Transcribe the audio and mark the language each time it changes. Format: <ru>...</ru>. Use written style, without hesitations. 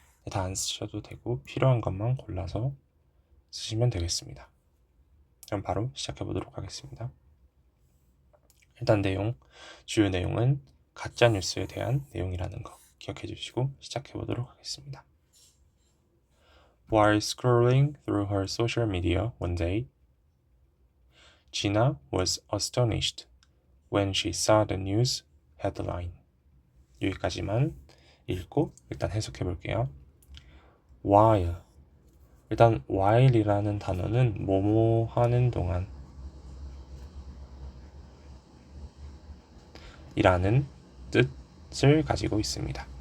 <ko>다 안 쓰셔도 되고 필요한 것만 골라서 쓰시면 되겠습니다. 그럼 바로 시작해 보도록 하겠습니다. 일단 주요 내용은 가짜 뉴스에 대한 내용이라는 거 기억해 주시고 시작해 보도록 하겠습니다.</ko> <en>While scrolling through her social media one day, Gina was astonished when she saw the news headline.</en> <ko>여기까지만 읽고 일단 해석해 볼게요. While 일단 while이라는 단어는 뭐뭐 하는 동안 이라는 뜻을 가지고 있습니다.</ko>